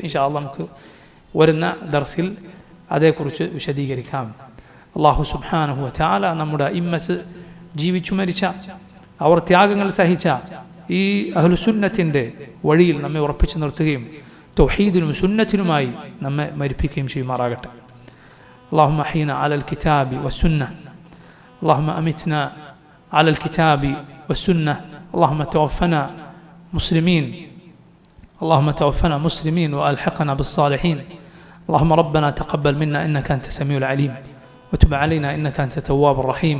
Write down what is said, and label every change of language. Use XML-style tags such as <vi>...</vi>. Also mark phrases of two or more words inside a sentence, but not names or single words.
<ar>إن شاء الله</ar> <ml>നമുക്ക് വരുന്ന ദർസിൽ അതേക്കുറിച്ച് വിശദീകരിക്കാം.</ml> <ar>الله سبحانه وتعالى</ar> <ml>നമ്മുടെ ഇമ്മത്ത് ജീവിച്ചു മരിച്ച, അവർ ത്യാഗങ്ങൾ സഹിച്ച ഈ അഹ്ലുസുന്നത്തിൻ്റെ വഴിയിൽ നമ്മെ ഉറപ്പിച്ചു നിർത്തുകയും തൗഹീദിലും സുന്നത്തിലുമായി നമ്മെ മരിപ്പിക്കുകയും ചെയ്യുമാറാകട്ടെ.</ml> <ar>اللهم أحينا على الكتاب والسنة، اللهم أمتنا على الكتاب والسنة، اللهم توفنا مسلمين، اللهم توفنا مسلمين وألحقنا بالصالحين. اللهم ربنا تقبل منا إنك أنت السميع العليم وتب علينا إنك أنت التواب الرحيم.</ar>